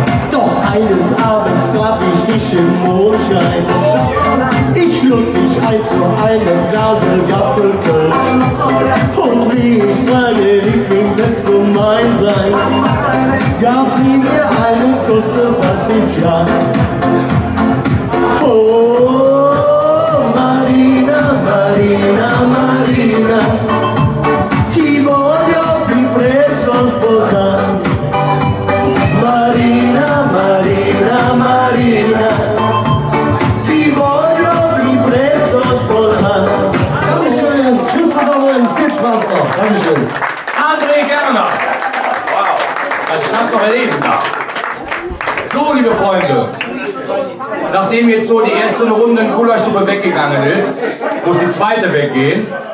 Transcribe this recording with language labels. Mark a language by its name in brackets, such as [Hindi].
[German] Doch eines Abends traf ich dich im Mondschein. Ich schlug dich ein zu einem Glasel Gapfelkölsch. Und wie ich frage, Liebling, willst du mein sein? Gab sie mir einen Kuss, was ist ja. [Italian] Oh, Marina, Marina, Marina, ti voglio di presto sposare. Marina, Marina, Marina, ti voglio di presto sposare. [German] Dankeschön, tschüss zusammen, viel Spaß noch. Dankeschön. André Gerner. Wow, was ich das noch erleben darf. So, liebe Freunde, nachdem jetzt so die erste Runde in Gulaschsuppe weggegangen ist, muss die zweite weggehen.